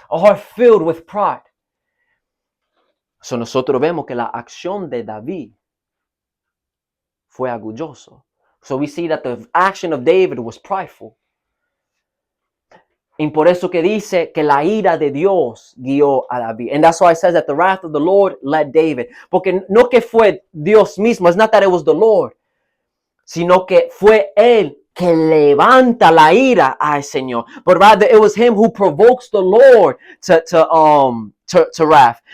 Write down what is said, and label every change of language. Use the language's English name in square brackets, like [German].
[English] A heart filled with pride. [Spanish] So nosotros vemos que la acción de David fue orgulloso. [English] So we see that the action of David was prideful. [Spanish] Y por eso que dice que la ira de Dios guió a David. [English] And that's why it says that the wrath of the Lord led David. [Spanish] Porque no que fue Dios mismo, [English] it's not that it was the Lord, [Spanish] sino que fue él que levanta la ira al Señor. [English] But rather it was him who provokes the Lord to wrath.